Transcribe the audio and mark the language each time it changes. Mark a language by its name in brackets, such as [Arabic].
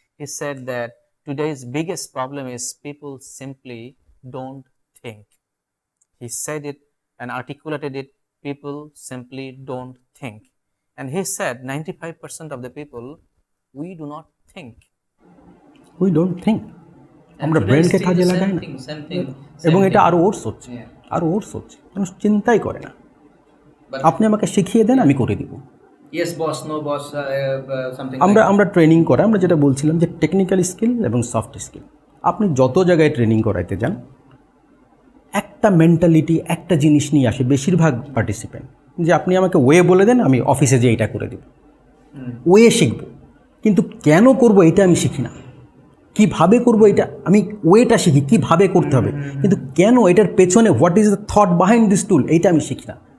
[English] He said that today's biggest problem is people simply don't think. He said it and articulated it. People simply don't think. And he said 95% of the people, we do not think. We don't think, [Bangla] আমরা ব্রেনকে কাজে লাগাই না, এবং এটা আরও ওর্স হচ্ছে, আরও ওর্স হচ্ছে। মানুষ চিন্তাই করে না। আপনি আমাকে শিখিয়ে দেন, আমি করে দিব। [English] Yes boss, no boss, something. [Bangla] আমরা ট্রেনিং করা, আমরা যেটা বলছিলাম যে টেকনিক্যাল স্কিল এবং সফট স্কিল, আপনি যত জায়গায় ট্রেনিং করাইতে যান, একটা মেন্টালিটি, একটা জিনিস নিয়ে আসে বেশিরভাগ পার্টিসিপেন্ট, যে আপনি আমাকে ওয়ে বলে দেন, আমি অফিসে যেয়ে এটা করে দেব। ওয়ে শিখব, কিন্তু কেন করব এটা আমি শিখি না। কীভাবে করব এটা আমি ওয়েটা শিখি, কীভাবে করতে হবে, কিন্তু কেন, এটার পেছনে [English] what is the thought behind this tool, [Bangla] এইটা আমি শিখি না।